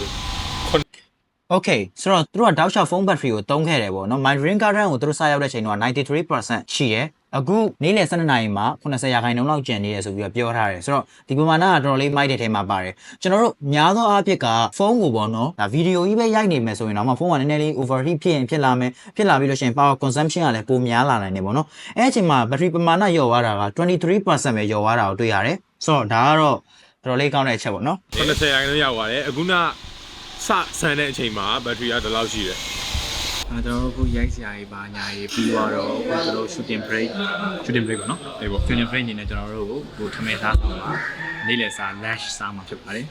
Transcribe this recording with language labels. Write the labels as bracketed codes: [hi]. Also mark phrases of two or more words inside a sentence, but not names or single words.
[my] Okay ဆိုတော့သူတို့ကတောက်လျှောက်ဖုန်း battery ကိုတုံးခဲ့တယ်ပေါ့နော် My Dream Garden ကိုသူတို့စရောက်တဲ့အချိန်တော့93% ရှိရဲအခုနေ့လယ်12နာရီမှာ80%လောက်ကျန်နေတယ်ဆိုပြီးတော့ပြောထားတယ်ဆိုတော့ဒီပမာဏကတော်တော်လေးမိုက်တဲ့ထဲမှာပါတယ်ကျွန်တော်တို့များသောအားဖြင့်ကဖုန်းကိုပေါ့နော်ဒါဗီဒီယိုကြီးပဲရိုက်နေမယ်ဆိုရင်တော့ဖုန်းကနည်းနည်းလေး overheat ဖြစ်လာမယ်ဖြစ်လာပြီးလို့ရှိရင် [en] power consumption [my] ကလည်းပိုများလာနိုင်တယ်ပေါ့နော်အဲ့အချိန်မှာ battery ပမာဏလျော့သွားတာက23% ပဲလျော့သွားတာကိုတွေ့ရတယ်ဆိုတော့ဒါကတော့တော်တော်လေးကောင်းတဲ့အချက်ပေါ့နော် 80%ရောက်သွားတယ်အခုနစဆန်တဲ့အချိန်မှာ battery ကဒီလောက်ရှိတယ် ကျွန်တော်တို့ခုရိုက်စရာကြီးပါညာကြီးပြီးတော့အခုကျွန်တော်တို့ [en] shooting break [my] ပေါ့နော်အေးပေါ့ [en] shooting break [my] အနေနဲ့ကျွန်တော်တို့ကိုထမင်းစားဆောင်ပါနေ့လယ်စား lunch စားမှာဖြစ်ပါတယ်